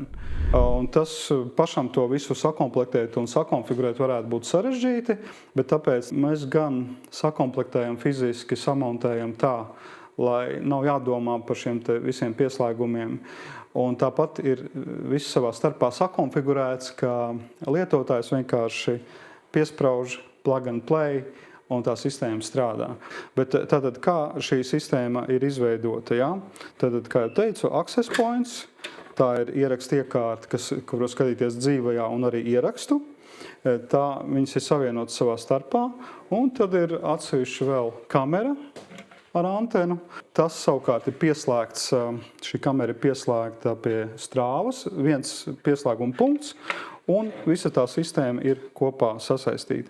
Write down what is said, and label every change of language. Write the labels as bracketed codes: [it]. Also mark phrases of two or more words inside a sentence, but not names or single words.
[lv] Un tas pašam to visu sakomplektēt un sakonfigurēt varētu būt sarežģīti, bet tāpēc mēs gan sakomplektējam fiziski, samontējam tā, lai nav jādomā par šiem te visiem pieslēgumiem. Un tāpat ir viss savā starpā sakonfigurēts, ka lietotājs vienkārši piesprauž [en] plug and play, [lv] un tā sistēma strādā. Bet tātad, kā šī sistēma ir izveidota? Ja? Tātad, kā jau teicu, [en] access points, [lv] tā ir ierakstu iekārta, kur var skatīties dzīvajā un arī ierakstu. Tā viņas ir savienotas savā starpā, un tad ir atsevišķi vēl kamera ar antenu. Tas savukārt ir pieslēgts, šī kamera ir pieslēgta pie strāvas, viens pieslēguma punkts, un visa tā sistēma ir kopā sasaistīta.